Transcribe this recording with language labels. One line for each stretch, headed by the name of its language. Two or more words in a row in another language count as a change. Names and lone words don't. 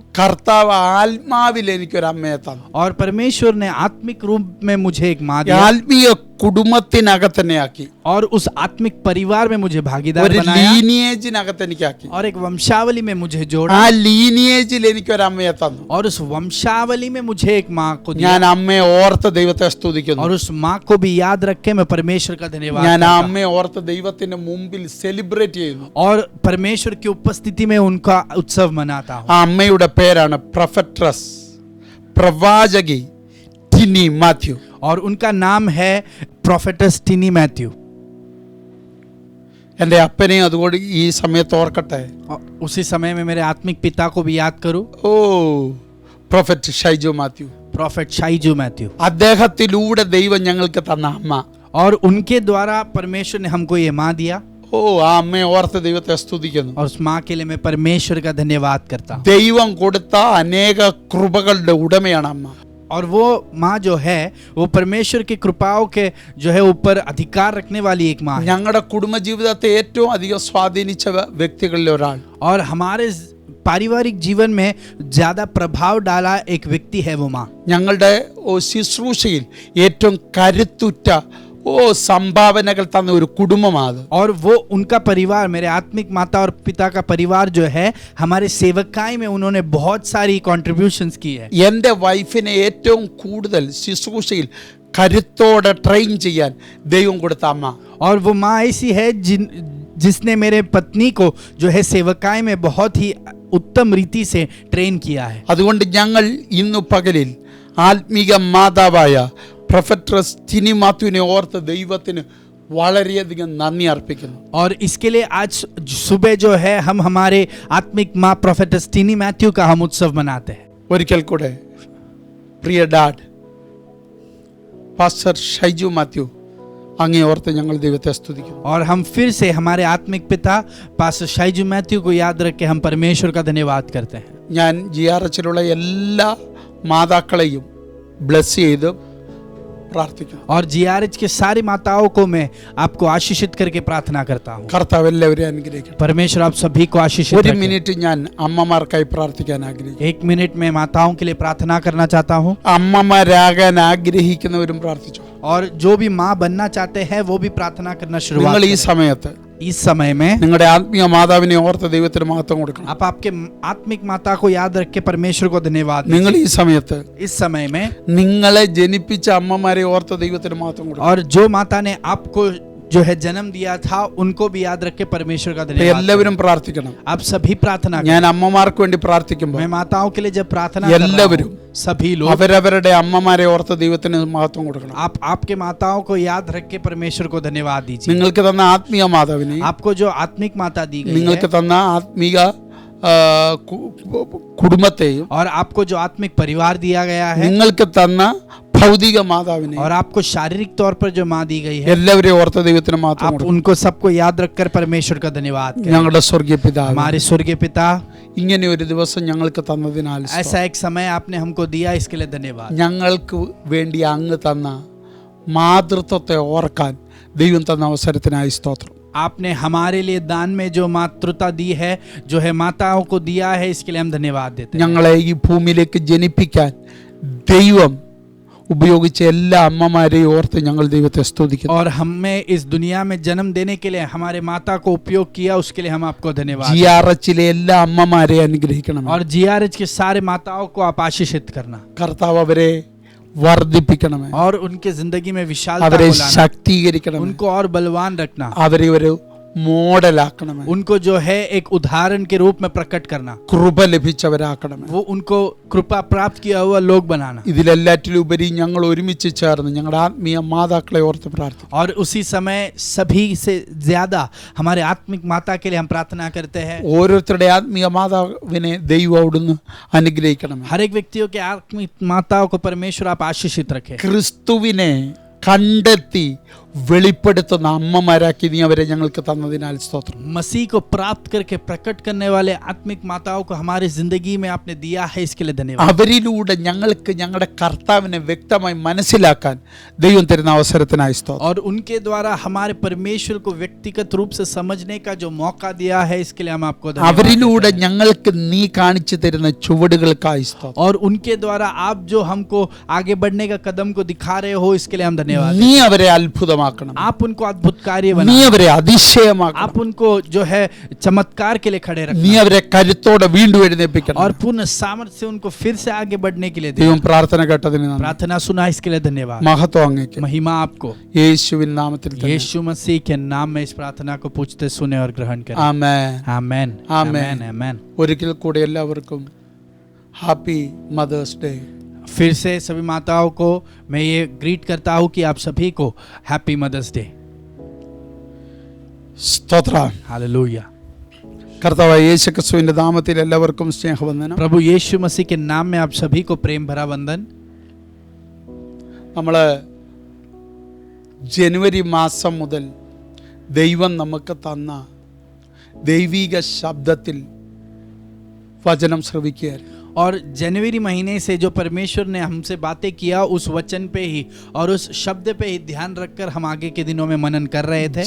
Malayalam: കർത്താവ് ആത്മാവിൽ എനിക്കൊരു അമ്മയെ തന്നു.
Hindi: और परमेश्वर ने आत्मिक रूप में मुझे एक माँ दिया.
Malayalam: ആത്മീയ കുടുംബത്തിനകത്തന്നെ ആക്കി.
Hindi: और उस आत्मिक परिवार में मुझे भागीदार
Malayalam: ഒരു
Hindi: बनाया.
Malayalam: ലീനിയേജിനകത്ത് എനിക്കാക്കി.
Hindi: और एक वंशावली में मुझे जोड़ा.
Malayalam: ആ ലീനിയേജിൽ എനിക്കൊരു അമ്മയെ തന്നു.
Hindi: और उस वंशावली में मुझे एक माँ को दिया.
Malayalam: ഞാൻ അമ്മയെ ഓർത്ത് ദൈവത്തെ സ്തുതിക്കുന്നു.
Hindi: और उस माँ को भी याद रख के मैं परमेश्वर का धन्यवाद
Malayalam: ഞാൻ
Hindi: करता
Malayalam: ആ
Hindi: हूँ.
Malayalam: അമ്മയെ ഓർത്ത് ദൈവത്തിന്റെ മുമ്പിൽ സെലിബ്രേറ്റ് ചെയ്യുന്നു.
Hindi: और परमेश्वर की उपस्थिति में उनका उत्सव मनाता हूँ.
Malayalam: ആ അമ്മയുടെ പേരാണ് പ്രൊഫറ്റസ്, പ്രവാചകി ടിനി മാത്യു.
Hindi: और उनका नाम है प्रोफेटस टिनी मैथ्यू.
Malayalam: എൻ്റെ അപ്പനെയും അതുകൊണ്ട് ഈ സമയത്ത് ഓർക്കട്ടെ.
Hindi: और उसी समय में मेरे आत्मिक पिता को भी याद करूँ.
Malayalam: ഓ പ്രൊഫറ്റ് ഷൈജോ മാത്യു.
Hindi: प्रोफेट शाइजू मैथ्यू.
Malayalam: അദ്ദേഹത്തിലൂടെ ദൈവം ഞങ്ങൾക്ക് തന്ന അമ്മ.
Hindi: और उनके द्वारा परमेश्वर ने हमको ये माँ दिया.
Malayalam: ഓ ആ അമ്മയെ ഓർത്ത് ദൈവത്തെ സ്തുതിക്കുന്നു.
Hindi: और उस माँ के लिए मैं परमेश्वर का धन्यवाद करता हूँ.
Malayalam: ദൈവം കൊടുത്ത അനേക കൃപകളുടെ ഉടമയാണ് അമ്മ.
Hindi: और वो माँ जो है वो परमेश्वर की कृपाओं के जो है ऊपर अधिकार रखने वाली एक माँ है.
Malayalam: ഞങ്ങളുടെ കുടുംബജീവിതത്തെ ഏറ്റവും അധികം സ്വാധീനിച്ച വ്യക്തികളിൽ ഒരാൾ.
Hindi: और हमारे पारिवारिक जीवन में ज्यादा प्रभाव डाला एक व्यक्ति है वो माँ.
Malayalam: ഞങ്ങളുടെ ശുശ്രൂഷയിൽ ഏറ്റവും കരുത്തുറ്റ സംഭാവനകൾ തന്ന ഒരു കുടുംബമാണ്.
Hindi: और वो उनका परिवार मेरे आत्मिक माता और पिता का परिवार जो है हमारे सेवकाई में उन्होंने बहुत सारी कॉन्ट्रीब्यूशंस की है.
Malayalam: എൻ്റെ വൈഫിനെ ഏറ്റവും കൂടുതൽ ശുശ്രൂഷയിൽ കരുത്തോടെ ട്രെയിൻ ചെയ്യാൻ ദൈവം കൊടുത്ത അമ്മ.
Hindi: और वो माँ ऐसी है जिसने मेरे पत्नी को जो है सेवकाई में बहुत ही उत्तम रीति से ट्रेन किया है.
Malayalam: അതുകൊണ്ട് ഞങ്ങൾ ഇന്നു പകലിൽ ആത്മീക മാതാവായ പ്രൊഫറ്റസ് ടിനി മാത്യുവിനെ ഓർത്ത് ദൈവത്തിന് വളരെയധികം നന്ദി അർപ്പിക്കുന്നു.
Hindi: और इसके लिए आज सुबह जो है हम हमारे आत्मिक माँ प्रोफेटस टिनी मैथ्यू का हम उत्सव मनाते हैं.
Malayalam: ഒരിക്കൽ കൂടെ പ്രിയ
English: Dad Pastor
Malayalam: ഷൈജു മാത്യു അങ്ങേ ഓർത്ത് ഞങ്ങൾ ദൈവത്തെ സ്തുതിക്കുന്നു.
Hindi: और हम फिर से हमारे आत्मिक पिता पास्टर शाइजू मैथ्यू को याद रख के हम परमेश्वर का धन्यवाद करते हैं.
Malayalam: ഞാൻ GRHലുള്ള എല്ലാ മാതാക്കളെയും ബ്ലെസ് ചെയ്ത് പ്രാർത്ഥിക്കുന്നു.
Hindi: और जीआरएच के सारी माताओं को मैं आपको आशीषित करके प्रार्थना करता हूँ.
Malayalam: കർത്താവ് എല്ലാവരെയും അനുഗ്രഹിക്കട്ടെ.
Hindi: परमेश्वर आप सभी को आशीषित
Malayalam: ഒരു
Hindi: रखे.
Malayalam: മിനിറ്റ് ഞാൻ അമ്മമാർക്കായി പ്രാർത്ഥിക്കാൻ ആഗ്രഹിക്കുന്നു.
Hindi: 1 मिनट में माताओं के लिए प्रार्थना करना चाहता हूँ.
Malayalam: അമ്മമാരാകാൻ ആഗ്രഹിക്കുന്നവരും പ്രാർത്ഥിച്ചു.
Hindi: और जो भी माँ बनना चाहते हैं वो भी प्रार्थना करना शुरुआत
Malayalam: നിങ്ങൾ ഈ
Hindi: करें.
Malayalam: സമയത്ത്
Hindi: इस समय में
Malayalam: നിങ്ങളുടെ ആത്മീയ മാതാവിനെ ഓർത്ത് ദൈവത്തിന് മഹത്വം കൊടുക്കണം.
Hindi: आप आपके आत्मिक माता को याद रख के परमेश्वर को धन्यवाद
Malayalam: നിങ്ങൾ
Hindi: दीजिए.
Malayalam: ഈ സമയത്ത്
Hindi: इस समय में
Malayalam: നിങ്ങളെ ജനിപ്പിച്ച അമ്മമാരെ ഓർത്ത് ദൈവത്തിന് മഹത്വം കൊടുക്കണം.
Hindi: और जो माता ने आपको जो है जन्म दिया था उनको भी याद रख के परमेश्वर का
Malayalam: അപ്പൊ
Hindi: धन्यवाद
Malayalam: എല്ലാവരും
Hindi: करें.
Malayalam: പ്രാർത്ഥിക്കണം.
Hindi: आप सभी प्रार्थना करें.
Malayalam: ഞാൻ അമ്മമാർക്ക് വേണ്ടി പ്രാർത്ഥിക്കുമ്പോൾ
Hindi: मैं माताओं के लिए जब प्रार्थना कर रहा
Malayalam: എല്ലാവരും
Hindi: हूं, सभी लोग
Malayalam: അവരവരുടെ അമ്മമാരെ ഓർത്ത് ദൈവത്തിന് മഹത്വം കൊടുക്കണം.
Hindi: आप आपके माताओं को याद रख के परमेश्वर को धन्यवाद दीजिए.
Malayalam: നിങ്ങൾക്ക് തന്ന ആത്മീയ മാതാവിനെ,
Hindi: आपको जो आत्मिक माता दी गई
Malayalam: നിങ്ങൾക്ക്
Hindi: है
Malayalam: തന്ന ആത്മീക കുടുംബത്തെയും,
Hindi: और आपको जो आत्मिक परिवार दिया गया है
Malayalam: നിങ്ങൾക്ക് തന്ന ഭൗതിക മാതാവിനെ,
Hindi: और आपको शारीरिक तौर पर जो माँ दी गई है,
Malayalam: എല്ലാവരെയും ഓർത്ത് ദൈവത്തിന് മഹത്വം
Hindi: आप
Malayalam: കൊടുക്കണം.
Hindi: उनको सबको याद रखकर परमेश्वर का धन्यवाद करें.
Malayalam: ഞങ്ങളുടെ സ്വർഗീയ പിതാവ്,
Hindi: हमारे स्वर्गीय पिता,
Malayalam: ഇങ്ങനെ ഒരു ദിവസം ഞങ്ങൾക്ക് തന്നതിനാൽ
Hindi: ऐसा एक समय आपने हमको दिया, इसके लिए धन्यवाद.
Malayalam: ഞങ്ങൾക്ക് വേണ്ടി അങ്ങ് തന്ന മാതൃത്വത്തെ ഓർക്കാൻ ദൈവം തന്ന അവസരത്തിനായി സ്തോത്രം.
Hindi: आपने हमारे लिए दान में जो मातृता दी है, जो है माताओं को दिया है, इसके लिए हम धन्यवाद देते हैं.
Malayalam: ഞങ്ങളെ ഈ ഭൂമിയിലേക്ക് ജനിപ്പിക്കാൻ ദൈവം ഉപയോഗിച്ച എല്ലാ അമ്മമാരെയും ഓർത്ത് ഞങ്ങൾ ദൈവത്തെ സ്തുതിക്കുന്നു.
Hindi: और हमें इस दुनिया में जन्म देने के लिए हमारे माता को उपयोग किया, उसके लिए हम आपको धन्यवाद.
Malayalam: GRHലെ എല്ലാ അമ്മമാരെയും അനുഗ്രഹിക്കണം.
Hindi: और जीआरएच के सारे माताओं को आप आशीषित करना
Malayalam: കർത്താവ് അവരെ വർദ്ധിപ്പിക്കണമേ,
Hindi: और उनके जिंदगी में विशालता
Malayalam: അവരെ
Hindi: को लाना,
Malayalam: ശക്തീകരിക്കണമേ,
Hindi: उनको और बलवान रखना,
Malayalam: അവരെ ഒരു മോഡലാക്കണമേ,
Hindi: उनको जो है एक उदाहरण के रूप में प्रकट करना,
Malayalam: കൃപ ലഭിച്ചവരാക്കണമേ.
Hindi: वो उनको कृपा प्राप्त किया हुआ लोग बनाना.
Malayalam: ഇതിലെല്ലാറ്റിലും ഉപരി ഞങ്ങൾ ഒരുമിച്ച് ചേർന്ന് ഞങ്ങളുടെ ആത്മീയ മാതാക്കളെ ഓർത്ത് പ്രാർത്ഥിക്കും.
Hindi: और उसी समय सभी से ज्यादा हमारे आत्मिक माता के लिए हम प्रार्थना करते हैं.
Malayalam: ഓരോരുത്തരുടെ ആത്മീയ മാതാവിനെ ദൈവം അവിടുന്ന് അനുഗ്രഹിക്കണം.
Hindi: हर एक व्यक्तियों के आत्मिक माताओं को परमेश्वर आप आशीषित रखें.
Malayalam: ക്രിസ്തുവിനെ കണ്ടെത്തി വെളിപ്പെടുത്തുന്ന അമ്മമാരാക്കി നീ അവരെ ഞങ്ങൾക്ക് തന്നതിനാൽ സ്തോത്രം.
Hindi: मसीह को प्राप्त करके प्रकट करने वाले आत्मिक माताओं को हमारी जिंदगी में आपने दिया है, इसके लिए धन्यवाद.
Malayalam: അവരിലൂടെ ഞങ്ങൾക്ക് ഞങ്ങളുടെ കർത്താവിനെ വ്യക്തമായി മനസ്സിലാക്കാൻ ദൈവം തരുന്ന അവസരത്തിനായി സ്തോത്രം.
Hindi: और उनके द्वारा हमारे परमेश्वर को व्यक्तिगत रूप से समझने का जो मौका दिया है, इसके लिए हम आपको धन्यवाद
Malayalam: അവരിലൂടെ
Hindi: देते हैं.
Malayalam: ഞങ്ങൾക്ക് നീ കാണിച്ചു തരുന്ന ചുവടുകൾക്കായി സ്തോത്രം.
Hindi: और उनके द्वारा आप जो हमको आगे बढ़ने का कदम को दिखा रहे हो, इसके लिए हम धन्यवाद
Malayalam: നീ
Hindi: देते
Malayalam: അവരെ അത്ഭുതമാക്കണം,
Hindi: हैं. आप उनको अद्भुत कार्य
Malayalam: നീ
Hindi: बनाओ,
Malayalam: അവരെ അതിശയമാക്കണം,
Hindi: आप उनको जो है चमत्कार के लिए खड़े
Malayalam: നീ
Hindi: रखना,
Malayalam: അവരെ കരുത്തോടെ വീണ്ടും എഴുന്നേൽപ്പിക്കണം.
Hindi: और पूर्ण सामर्थ्य से उनको फिर से आगे बढ़ने के लिए देना.
Malayalam: ദൈവം പ്രാർത്ഥന കേട്ടതിന് നന്ദി.
Hindi: प्रार्थना सुना, इसके लिए धन्यवाद.
Malayalam: മഹത്വം അങ്ങേക്ക്
Hindi: महिमा आपको.
Malayalam: യേശുവിൻ നാമത്തിൽ തന്നെ.
Hindi: यीशु मसीह के नाम में इस प्रार्थना को पूछते, सुने और ग्रहण करें.
Malayalam: ആമേൻ.
Hindi: आमेन. आमेन. आमेन. आमेन.
Malayalam: ഒരിക്കൽ കൂടി എല്ലാവർക്കും
English: Happy Mother's Day.
Hindi: फिर से सभी माताओं को मैं ये ग्रीट करता हूँ कि आप सभी को
English: Happy Mother's Day.
Malayalam: സ്തോത്രം.
Hindi: हालेलुया.
Malayalam: കർത്താവായ യേശു ക്രിസ്തുവിന്റെ നാമത്തിൽ എല്ലാവർക്കും സ്നേഹവന്ദനം.
Hindi: प्रभु यीशु मसीह के नाम में आप सभी को प्रेम भरा वंदन.
Malayalam: നമ്മൾ ജനുവരി മാസം മുതൽ ദൈവം നമുക്ക് തന്ന ദൈവിക ശബ്ദത്തിൽ വചനം ശ്രവിക്കുകയായിരുന്നു.
Hindi: और जनवरी महीने से जो परमेश्वर ने हमसे बातें किया, उस वचन पे ही और उस शब्द पे ही ध्यान रखकर हम आगे के दिनों में मनन कर रहे थे.